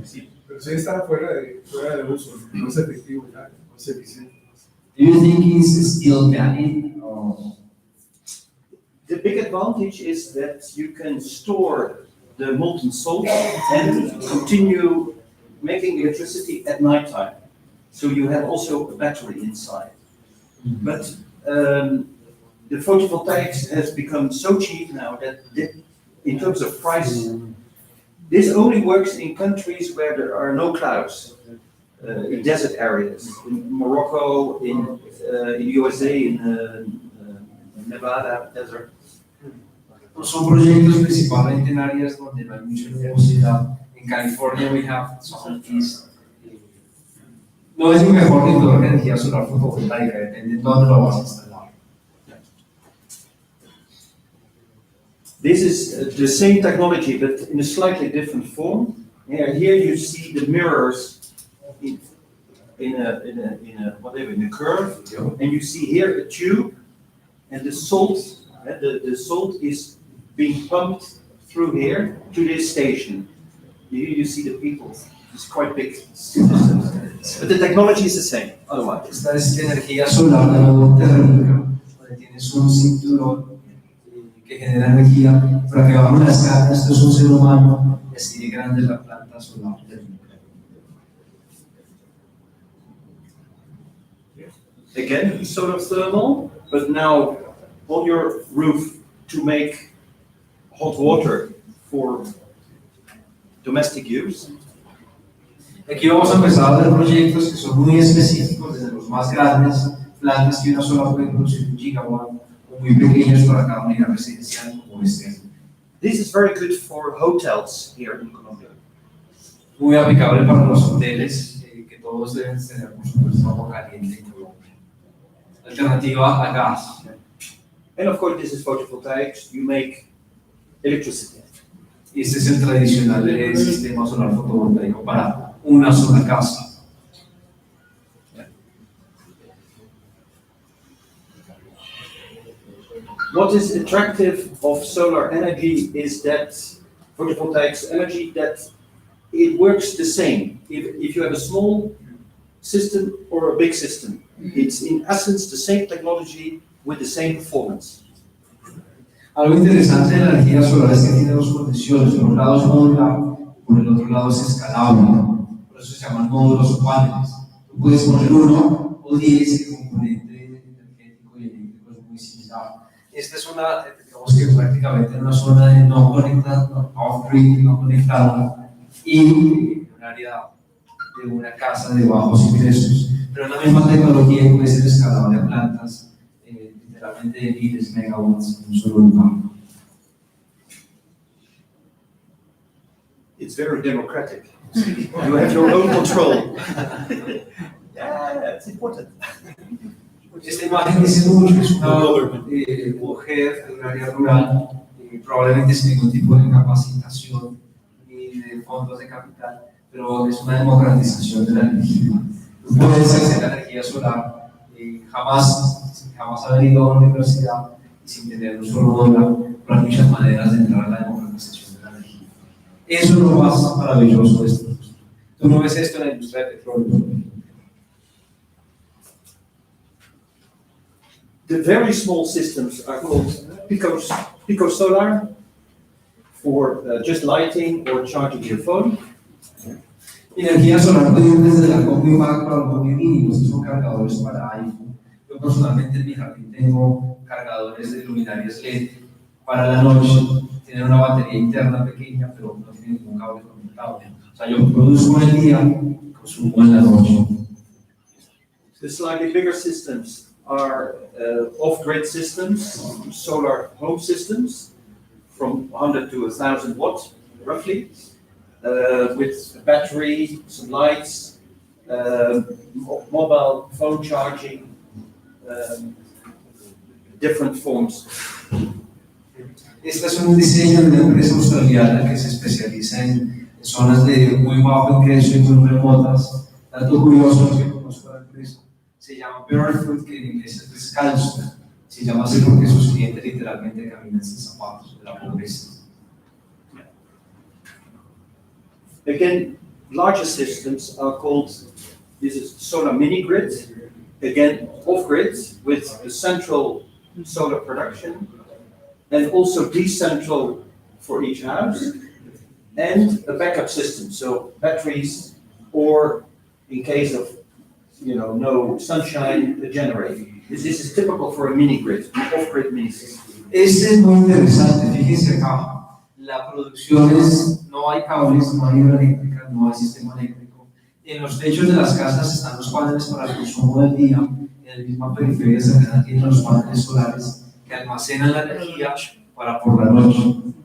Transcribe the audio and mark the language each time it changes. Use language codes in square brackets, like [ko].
[es] Sí, pero sí está fuera de uso, no es efectivo ya, no es eficiente. [en] Do you think it's still valid? The big advantage is that you can store the molten salt and continue making electricity at night time. So you have also a battery inside. But the photovoltaics has become so cheap now that in terms of price, this only works in countries where there are no clouds, in desert areas, in Morocco, in USA, in Nevada desert. [es] Son proyectos principalmente en áreas donde no hay mucha nubosidad. [en] En California we have some of these. [es] No es el mejor indicador de energía solar fotovoltaica, depende de dónde lo vas a instalar. [en] This is the same technology, but in a slightly different form. Here you see the mirrors in a curve, and you see here a tube, and the salt is being pumped through here to this station. Here you see the people. It's quite big, but the technology is the same. Otherwise, [es] Esta es energía solar térmica, donde tienes un cinturón que genera energía, para que bajo la escala esto es un ser humano y así de grande es la planta solar térmica. [en] again, solar thermal, but now on your roof to make hot water for domestic use. [es] Aquí vamos a empezar a ver proyectos que son muy específicos, desde los más grandes, plantas que una sola puede producir 1 gigawatt, o muy pequeños para cada unidad residencial como este. [en] This is very good for hotels here in Colombia. [es] Muy aplicable para los hoteles, que todos deben tener, por supuesto, agua caliente en Colombia. Alternativa a gas. [en] And of course, this is photovoltaics. You make electricity. [es] Y este es el tradicional sistema solar fotovoltaico para una sola casa. [en] What is attractive of solar energy is that photovoltaics energy, that it works the same. If you have a small system or a big system, it's in essence the same technology with the same performance. [es] Algo interesante de la energía solar es que tiene dos condiciones. Por un lado es modular, por el otro lado es escalable. Por eso se llaman módulos o paneles. Tú puedes poner 1 o 10, el componente energético y eléctrico es muy similar. Esta es una, digamos que prácticamente en una zona de no conectada, off-grid, no conectada, y un área de una casa de bajos ingresos. Pero la misma tecnología puede ser escalable a plantas, literalmente de miles de megawatts en un solo lugar. [en] It's very democratic. You have your own control. Yeah, it's important. [es] Esta imagen dice mucho, es una mujer de un área rural probablemente sin ningún tipo de capacitación ni de fondos de capital, pero es una democratización de la energía. Tú puedes hacer la energía solar, jamás haber ido a una universidad y sin tener un solo dólar, pero hay muchas maneras de entrar a la democratización de la energía. Eso es lo más maravilloso de esto. Tú no ves esto en la industria del petróleo. [en] The very small systems are called pico solar for just lighting or charging your phone. [es] Energía solar puede ir desde la combi Mac para los muy mínimos, que son cargadores para iPhone. Yo personalmente en mi jardín tengo cargadores de luminarias LED para la noche. Tienen una batería interna pequeña, pero no tienen ningún cable conectado. O sea, yo produzco en el día y consumo en la noche. [en] The slightly bigger systems are off-grid systems, solar home systems, from 100 to 1,000 watts, roughly, with a battery, some lights, mobile phone charging, different forms. [es] Este es un diseño de una empresa australiana que se especializa en zonas de muy bajo ingreso y muy remotas. Dato curioso que conozco la empresa. Se llama Barefoot, que en inglés es descalzo. Se llama así porque sus clientes literalmente caminan sin zapatos de la pobreza. [en] Again, larger systems are called, this is solar mini grid, again off-grid with the central solar production and also decentral for each house and a backup system, so batteries or in case of no sunshine, a generator. This is typical for a mini grid, off-grid mini system. [es] Este es muy interesante, fíjense acá. La producción es, no hay cables, no hay hidroeléctrica, no hay sistema eléctrico. En los techos de las casas están los paneles para el consumo del día. En la misma periferia cercana tienen los paneles solares que almacenan la energía para por la noche.